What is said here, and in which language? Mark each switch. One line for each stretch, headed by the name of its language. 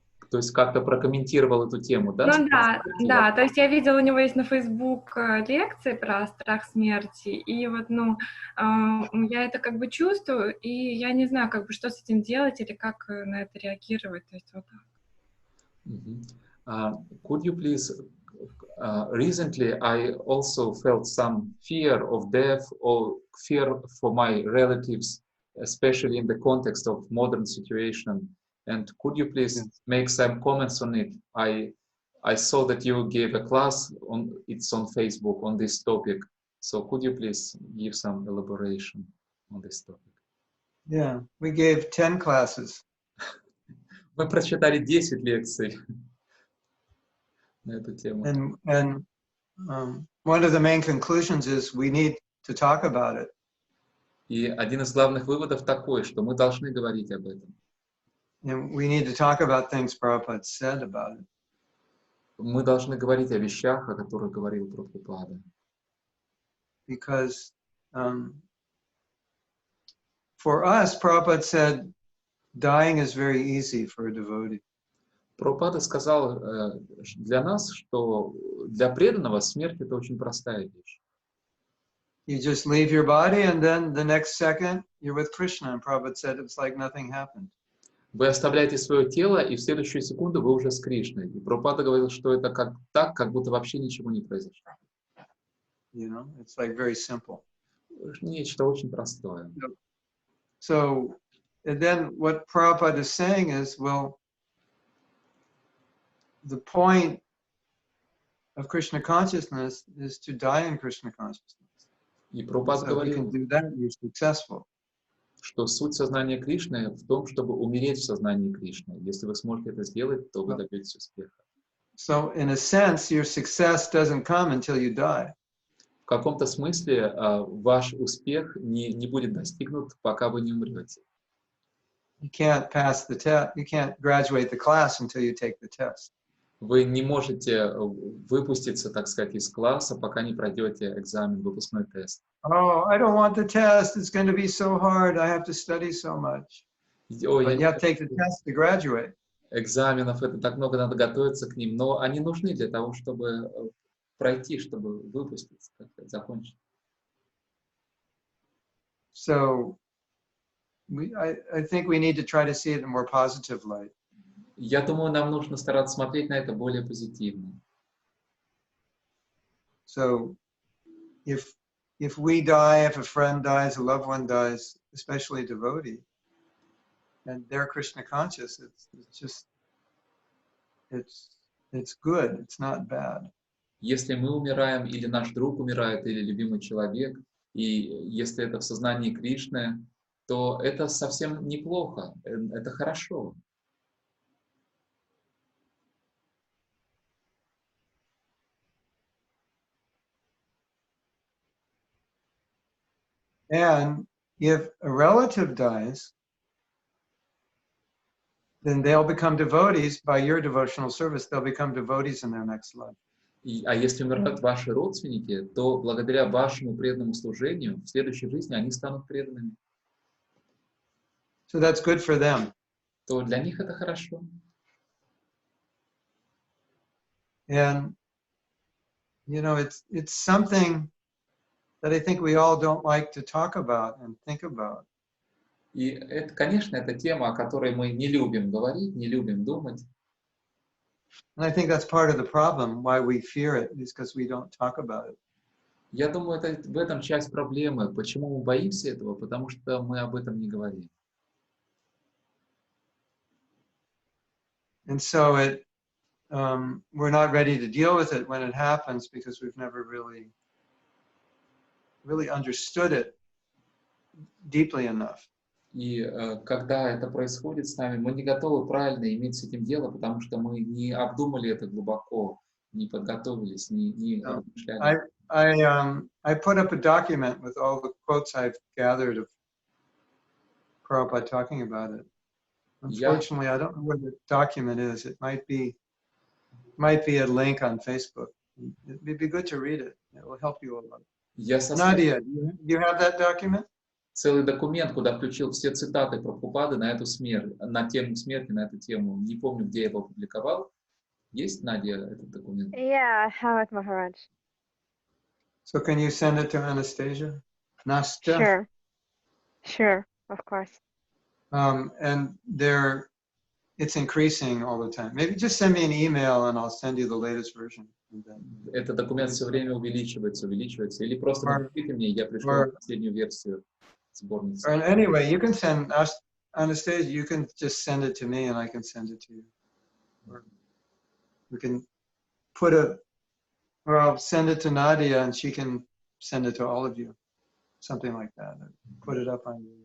Russian: То есть как-то прокомментировал эту тему, да? Да, то есть я видела, у него есть на Facebook лекции про страх смерти, и вот, я это как бы чувствую, и я не знаю, как бы, что с этим делать или как на это реагировать, то есть вот так.
English: Could you please, recently I also felt some fear of death or fear for my relatives, especially in the context of modern situation. And could you please make some comments on it? I saw that you gave a class it's on Facebook on this topic. So could you please give some elaboration on this topic? Yeah, we gave 10 classes.
Russian: Мы прочитали 10 лекций на эту тему.
English: And one of the main conclusions is we need to talk about it.
Russian: И один из главных выводов такой, что мы должны говорить об этом.
English: And we need to talk about things Prabhupada said about it.
Russian: Мы должны говорить о вещах, о которых говорил Прабхупада.
English: Because for us, Prabhupada said, dying is very easy for a devotee.
Russian: Прабхупада сказал для нас, что для преданного смерть — это очень простая вещь.
English: You just leave your body and then the next second you're with Krishna. And Prabhupada said it's like nothing happened.
Russian: Вы оставляете свое тело, и в следующую секунду вы уже с Кришной. И Прабхупада говорил, что это как будто вообще ничего не произошло.
English: It's like very simple.
Russian: Нечто очень простое.
English: So then what Prabhupada is saying is, well, the point of Krishna consciousness is to die in Krishna consciousness.
Russian: И Прабхупада
English: So if you can
Russian: говорил,
English: do that, you're successful.
Russian: что суть сознания Кришны в том, чтобы умереть в сознании Кришны. Если вы сможете это сделать, то вы добьетесь успеха.
English: So in a sense, your success doesn't come until you die.
Russian: В каком-то смысле ваш успех не будет достигнут, пока вы не умрете.
English: You can't pass the test. You can't graduate the class until you take the test.
Russian: Вы не можете выпуститься, так сказать, из класса, пока не пройдете экзамен, выпускной тест.
English: Oh, I don't want the test. It's going to be so hard. I have to study so much. But you have to take the test to graduate.
Russian: Экзаменов, это так много, надо готовиться к ним, но они нужны для того, чтобы пройти, чтобы выпуститься, закончить.
English: So I think we need to try to see it in a more positive light.
Russian: Я думаю, нам нужно стараться смотреть на это более позитивно.
English: So if we die, if a friend dies, a loved one dies, especially a devotee, and they're Krishna conscious, it's good, it's not bad.
Russian: Если мы умираем, или наш друг умирает, или любимый человек, и если это в сознании Кришны, то это совсем неплохо, это хорошо.
English: And if a relative dies, then they'll become devotees by your devotional service. They'll become devotees in their next life.
Russian: А если умирают ваши родственники, то благодаря вашему преданному служению в следующей жизни они станут преданными.
English: So that's good for them.
Russian: То для них это хорошо.
English: And you know, it's something that I think we all don't like to talk about and think about.
Russian: И это, конечно, это тема, о которой мы не любим говорить, не любим думать.
English: And I think that's part of the problem, why we fear it, is because we don't talk about it.
Russian: Я думаю, это в этом часть проблемы. Почему мы боимся этого? Потому что мы об этом не говорим.
English: And so we're not ready to deal with it when it happens because we've never really understood it deeply enough.
Russian: И когда это происходит с нами, мы не готовы правильно иметь с этим дело, потому что мы не обдумали это глубоко, не подготовились, не размышляли.
English: I put up a document with all the quotes I've gathered of Prabhupada talking about it. Unfortunately, I don't know where the document is. It might be a link on Facebook. It'd be good to read it. It will help you a lot. Nadia, do you have that document?
Russian: Целый документ, куда включил все цитаты Прабхупады на эту смерть, на тему смерти, на эту тему. Не помню, где я его опубликовал. Есть, Надя, этот документ?
English: Yeah, I have it, Maharaj. So can you send it to Anastasia? Nastya? Sure, of course. And it's increasing all the time. Maybe just send me an email and I'll send you the latest version.
Russian: Этот документ все время увеличивается. Или просто напишите мне, я пришлю последнюю версию сборницы.
English: Anyway, you can send Anastasia. You can just send it to me, and I can send it to you. Or we can or I'll send it to Nadia, and she can send it to all of you, something like that. Or put it up on.